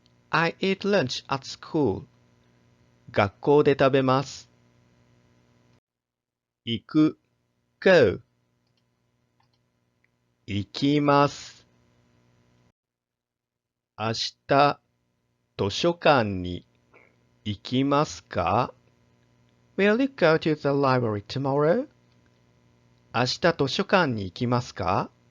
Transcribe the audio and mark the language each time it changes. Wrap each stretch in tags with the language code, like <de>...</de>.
<en>I eat lunch at school.</en> <ja>学校で食べます。行く、go。行きます。明日、図書館に行きますか？</ja> <en>Will you go to the library tomorrow?</en> <ja>明日図書館に行きますか？</ja>